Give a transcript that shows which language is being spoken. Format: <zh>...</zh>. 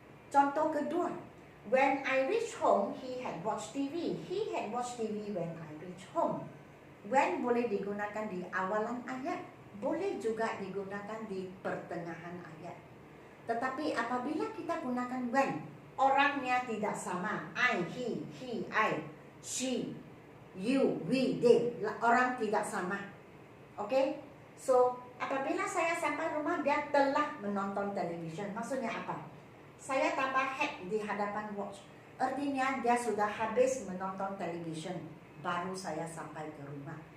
<en>Contoh kedua, when I reached home, he had watched TV. He had watched TV when I reached home.</en> <ms>When boleh digunakan di awalan ayat, boleh juga digunakan di pertengahan ayat. Tetapi apabila kita gunakan when, orangnya tidak sama.</ms> <en>I, he, I, she, you, we, they.</en> <ms>Orang tidak sama. Oke? So, apabila saya sampai rumah, dia telah menonton television. Maksudnya apa? Saya tambah had di hadapan watch. Artinya dia sudah habis menonton television, baru saya sampai ke rumah.</ms>